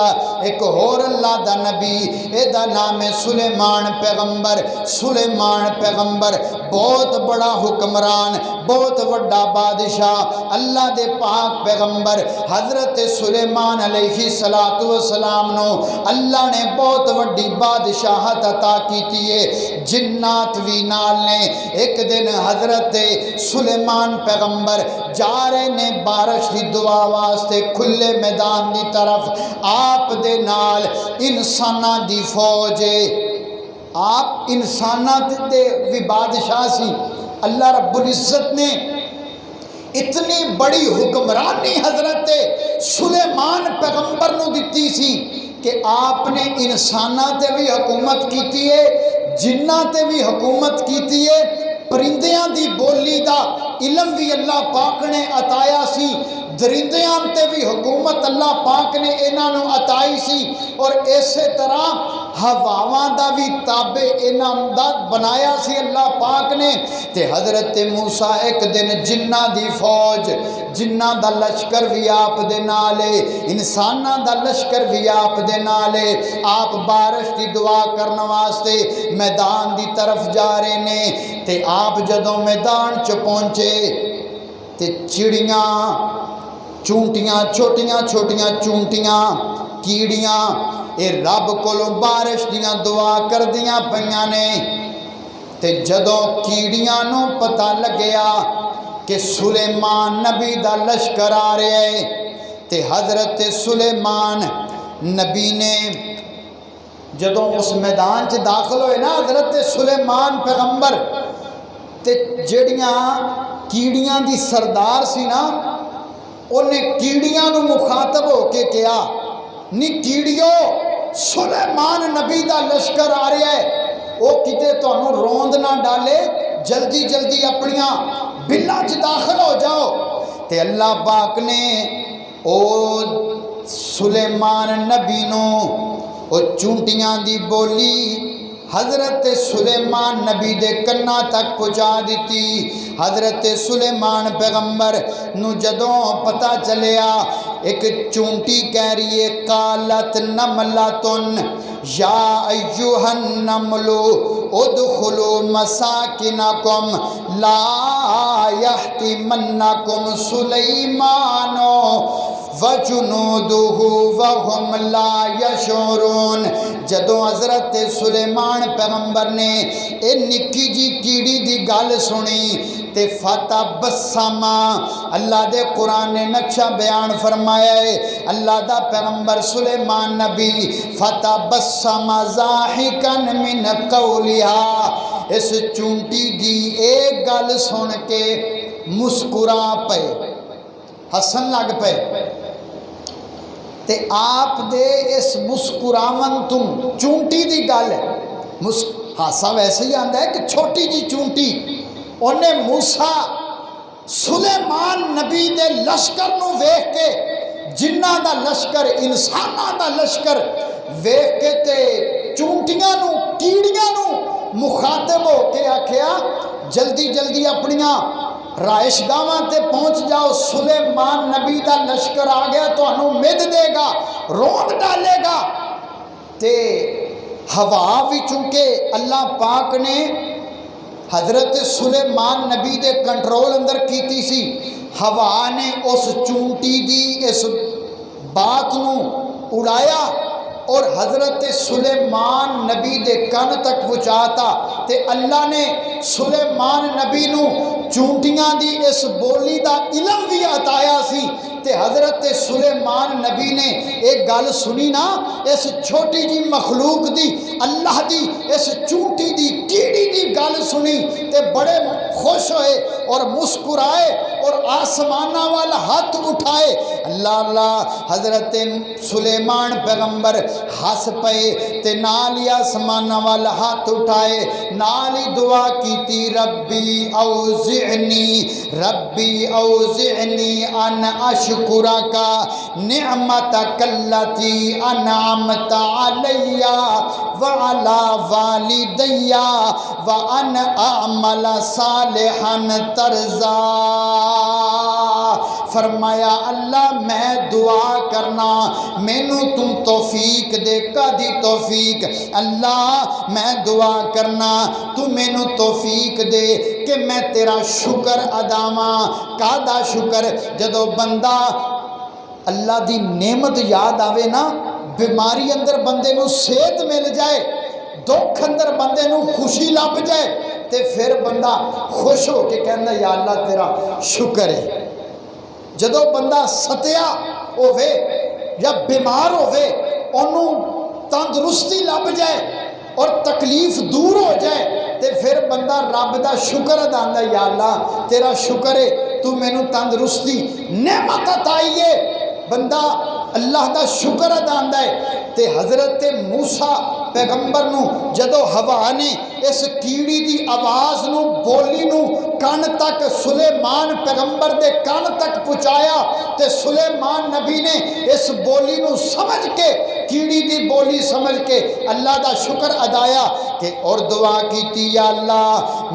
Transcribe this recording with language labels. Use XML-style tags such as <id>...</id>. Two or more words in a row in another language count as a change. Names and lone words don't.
<pa>ایک اور اللہ دا نبی اے دا نام سلیمان پیغمبر، سلیمان پیغمبر بہت بڑا حکمران، بہت بڑا بادشاہ، اللہ دے پاک پیغمبر حضرت سلیمان</pa> <ar>علیہ السلام</ar> <pa>نو اللہ نے بہت بڑی بادشاہت عطا کیتی ہے۔ جنات وی نال نے ایک دن حضرت سلیمان پیغمبر جا رہے نے بارش دی دعا واسطے کھلے میدان دی طرف، آپ دے نال انسانہ دی فوج، آپ انسانہ دے بھی بادشاہ سی۔ اللہ رب العزت نے اتنی بڑی حکمرانی حضرت سلیمان پیغمبر نو دیتی سی کہ آپ نے انسانہ تے بھی حکومت کیتی ہے، جنہ تے بھی حکومت کیتی ہے، پرندیاں دی بولی دا علم بھی اللہ پاک نے عطایا سی، درندیاں تے بھی حکومت اللہ پاک نے انہاں نوں عطائی سی، اور اسی طرح ہواواں دا بھی تابع انہاں دا بنایا سی اللہ پاک نے۔ تے حضرت موسیٰ ایک دن جنہ دی فوج، جنہ دا لشکر بھی آپ دے نالے، انساناں دا لشکر بھی آپ دے نالے، آپ بارش دی دعا کرنے واسطے میدان دی طرف جا رہے نے۔ تے آپ جدوں میدان چ پہنچے تے چڑیاں، چونٹیاں، چھوٹیاں چھوٹیاں چونٹیاں، کیڑیاں، اے رب کولوں بارش دیاں دعا کر دیاں پیاں نے۔ تے جدوں کیڑیاں نو پتہ لگیا کہ سلیمان نبی دا لشکر آ رہا ہے، تے حضرت سلیمان نبی نے جدوں اس میدان چ داخل ہوئے نا حضرت سلیمان پیغمبر، تے جڑیاں کیڑیاں دی سردار سی نا، انہیں کیڑیاں نو مخاطب ہو کے کہا، نی کیڑیو، سلیمان نبی دا لشکر آ رہا ہے، وہ کتے تانوں روند نہ ڈالے، جلدی جلدی اپنیاں بلاں چ داخل ہو جاؤ۔ تے اللہ پاک نے او سلیمان نبی نو او چونٹیاں دی بولی حضرت سلیمان نبی دے کناں تک پہنچا دیتی۔ حضرت سلیمان پیغمبر نو جدوں پتہ چلیا، ایک چونٹی کہہ رہی ہے،</pa> <ar>قالت نملتن یا ایھا النمل ادخلوا مساکنکم لا یحطمنکم سلیمان وجنودہ وہم لا یشعرون۔</ar> <pa>جدوں حضرت سلیمان پیغمبر نے اے نکی جی کیڑی دی گل سنی تے فتبسم، اللہ دے قرآن نے نقشہ بیان فرمایا ہے، اللہ دا پیغمبر سلیمان نبی</pa> <ar>فتبسم ضاحکا من قولہا،</ar> <pa>اس چونٹی دی ایک گل سن کے مسکرا پے، ہسن لگ پے۔ تے آپ دے اس مسکراون تم چونٹی دی گل ہے، ہاسا ویسے ہی آندا ہے کہ چھوٹی جی چونٹی، انہیں موسیٰ سلیمان نبی دے لشکر نو ویکھ کے، جنہ دا لشکر، انساناں دا لشکر ویکھ کے تے چونٹیاں نو، کیڑیاں نو مخاطب ہو کے آکھیا، جلدی جلدی اپنیاں رائش گاواں تے پہنچ جاؤ، سلیمان نبی دا لشکر آ گیا، تو انہوں مد دے گا، روند ڈالے گا۔ تے ہوا بھی چونکہ اللہ پاک نے حضرت سلیمان نبی دے کنٹرول اندر کیتی سی، ہوا نے اس چونٹی دی اس بات نو اڑایا اور حضرت سلیمان نبی دے کن تک پہنچاتا، تے اللہ نے سلیمان نبی نو چونٹیاں دی اس بولی دا علم بھی عطایا سی۔ تے حضرت سلیمان نبی نے ایک گل سنی نا، اس چھوٹی جی مخلوق دی، اللہ دی اس چونٹی دی کیڑی دی گل سنی تے بڑے خوش ہوئے اور مسکرائے اور آسمانہ والا ہاتھ اٹھائے، اللہ اللہ۔ حضرت سلیمان پیغمبر ہس پے تے نالی آسمانہ والا ہاتھ اٹھائے، نالی دعا کیتی،</pa> <ar>ربی اوزعنی ان اشکرک نعمتک التی انعمت علی وعلی والدی وان اعمل صالحا ترضا۔</ar> <pa>فرمایا اللہ میں دعا کرنا، مینوں تم توفیق دے، کدی توفیق، اللہ میں دعا کرنا تو مینوں توفیق دے کہ میں تیرا شکر اداواں۔ کادا شکر؟ جدو بندہ اللہ دی نعمت یاد آوے نا، بیماری اندر بندے نو صحت مل جائے، دکھ اندر بندے نو خوشی لب جائے، تے پھر بندہ خوش ہو کے کہندا یا اللہ تیرا شکر ہے۔ جدو بندہ ستیا ہووے یا بیمار ہووے، انہوں تندرستی لب جائے اور تکلیف دور ہو جائے، تے پھر بندہ رب دا شکر ادا کردا، یا اللہ تیرا شکر ہے تو مینوں تندرستی نعمت عطائی ہے، بندہ اللہ دا شکر ادا کردا ہے۔ تے حضرت موسیٰ پیغمبر نو جدو ہوا نے اس کیڑی دی آواز نو، بولی نو کان تک سلیمان پیغمبر دے کان تک پہنچایا تے سلیمان نبی نے اس بولی نو سمجھ کے کیڑی دی بولی سمجھ کے اللہ دا شکر ادایا کہ اور دعا کیتی یا اللہ</pa>